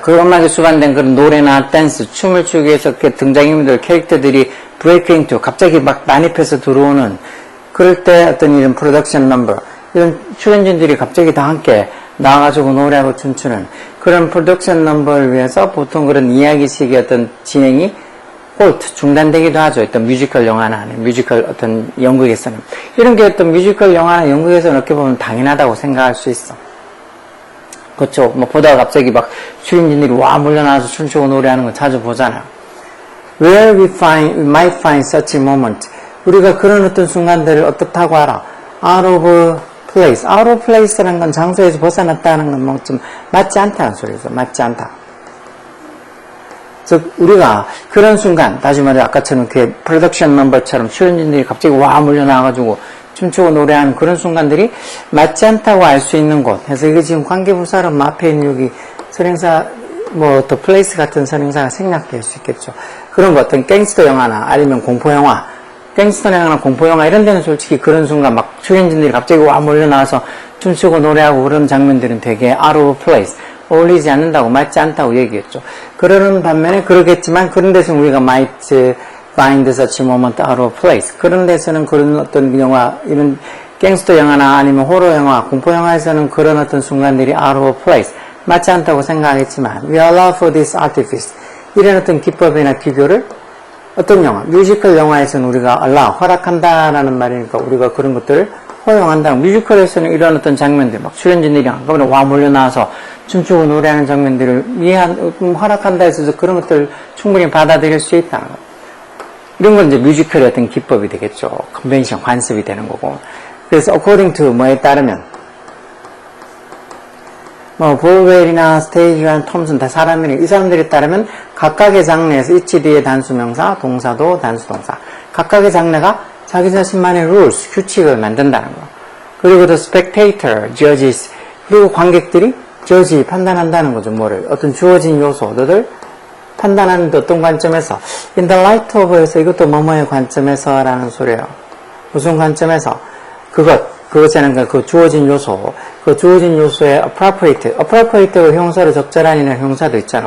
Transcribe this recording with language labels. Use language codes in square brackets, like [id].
[ko] 그 음악에 수반된 그런 노래나 댄스, 춤을 추기 위해서 이렇게 등장인물들, 캐릭터들이 브레이크 인투 갑자기 막 난입해서 들어오는 그럴 때 어떤 이런 프로덕션 넘버 이런 출연진들이 갑자기 다 함께 나와가지고 노래하고 춤추는 그런 프로덕션 넘버를 위해서 보통 그런 이야기식의 어떤 진행이 홀트, 중단되기도 하죠. 어떤 뮤지컬 영화나 뮤지컬 어떤 연극에서는. 이런 게 어떤 뮤지컬 영화나 연극에서는 어떻게 보면 당연하다고 생각할 수 있어. 그렇죠. 뭐 보다가 갑자기 막 출연진들이 와 몰려나와서 춤추고 노래하는 거 자주 보잖아. [en] Where we might find such a moment. [ko] 우리가 그런 어떤 순간들을 어떻다고 알아? [en] Out of place. [ko] Out of place라는 건 장소에서 벗어났다는 건 뭐 좀 맞지 않다는 소리죠. 맞지 않다. 즉 우리가 그런 순간, 다시 말해 아까처럼 그 프로덕션 넘버처럼 출연진들이 갑자기 와 몰려나와가지고 춤추고 노래하는 그런 순간들이 맞지 않다고 알 수 있는 곳. 그래서 이게 지금 관계부사로 앞에 있는 여기 선행사 뭐 더 플레이스 같은 선행사가 생략될 수 있겠죠. 그런 거 어떤 갱스터 영화나 아니면 공포 영화, 갱스터 영화나 공포 영화 이런 데는 솔직히 그런 순간 막 출연진들이 갑자기 와 몰려나와서 춤추고 노래하고 그런 장면들은 되게 [en] out of place. [ko] 어울리지 않는다고, 맞지 않다고 얘기했죠. 그러는 반면에 그러겠지만 그런 데서는 우리가 [en] might find such a moment out of place. [ko] 그런 데서는 그런 어떤 영화, 이런 갱스터 영화나 아니면 호러 영화, 공포 영화에서는 그런 어떤 순간들이 [en] out of place. [ko] 맞지 않다고 생각하겠지만 [en] we allow for this artifice. [ko] 이런 어떤 기법이나 기교를 어떤 영화, 뮤지컬 영화에서는 우리가 allow, 허락한다라는 말이니까 우리가 그런 것들을 허용한다. 뮤지컬에서는 이런 어떤 장면들, 막 출연진들이 한꺼번에 와 몰려나와서 춤추고 노래하는 장면들을 허락한다 해서 그런 것들을 충분히 받아들일 수 있다는 것. 이런 건 이제 뮤지컬의 어떤 기법이 되겠죠. 컨벤션, 관습이 되는 거고. 그래서 according to 뭐에 따르면 뭐 볼웰이나 스테이지랑 톰슨 다 사람이니 이 사람들에 따르면 각각의 장르에서 이치 뒤에 단수명사, 동사도 단수동사. 각각의 장르가 자기 자신만의 rules, 규칙을 만든다는 거. [en] 그리고 the spectator judges. [ko] 그리고 관객들이 judge, 판단한다는 거죠. 뭐를. 어떤 주어진 요소들을 판단하는 어떤 관점에서. in the light of에서 이것도 뭐뭐의 관점에서 라는 소리예요. 무슨 관점에서? 그것에는 그 주어진 요소. 그 주어진 요소의 appropriate가 형사로 적절한이나 형사도 있잖아.